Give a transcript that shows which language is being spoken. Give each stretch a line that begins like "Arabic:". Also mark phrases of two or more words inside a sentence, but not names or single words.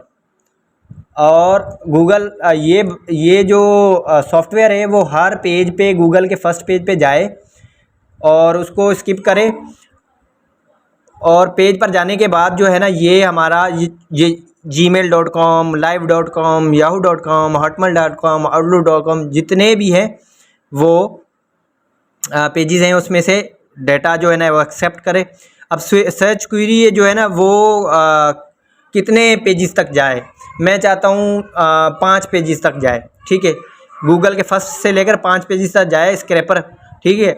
Hindi: और गूगल ये जो सॉफ्टवेयर है वो हर पेज पे, गूगल के
English: फर्स्ट पेज
Hindi: पे जाए और उसको स्किप करे, और पेज पर जाने के बाद जो है ना ये हमारा ये gmail.com, live.com, yahoo.com, hotmail.com, outlook.com जितने भी हैं वो पेजेस हैं उसमें से डेटा जो है ना वो एक्सेप्ट करे। अब
English: सर्च क्वेरी
Hindi: जो है ना वो कितने पेजेस तक जाए, मैं चाहता हूँ 5 पेजेस तक जाए, ठीक है। गूगल के फर्स्ट से लेकर 5 पेजेस तक जाए स्क्रैपर, ठीक है।